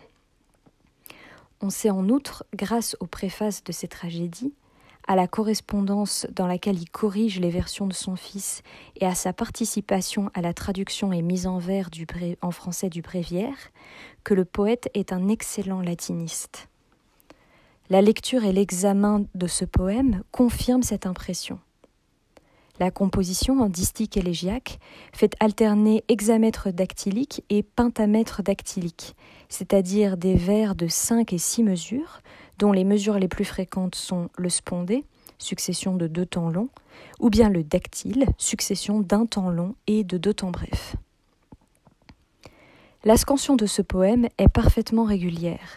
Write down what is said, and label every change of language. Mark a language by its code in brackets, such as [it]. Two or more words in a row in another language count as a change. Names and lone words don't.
[fr] On sait en outre, grâce aux préfaces de ces tragédies, à la correspondance dans laquelle il corrige les versions de son fils et à sa participation à la traduction et mise en vers en français du Bréviaire, que le poète est un excellent latiniste. La lecture et l'examen de ce poème confirment cette impression. La composition en distique élégiaque fait alterner hexamètre dactylique et pentamètre dactylique, c'est-à-dire des vers de 5 et 6 mesures, dont les mesures les plus fréquentes sont le spondé, succession de 2 temps longs, ou bien le dactyle, succession d'un temps long et de 2 temps brefs. La scansion de ce poème est parfaitement régulière.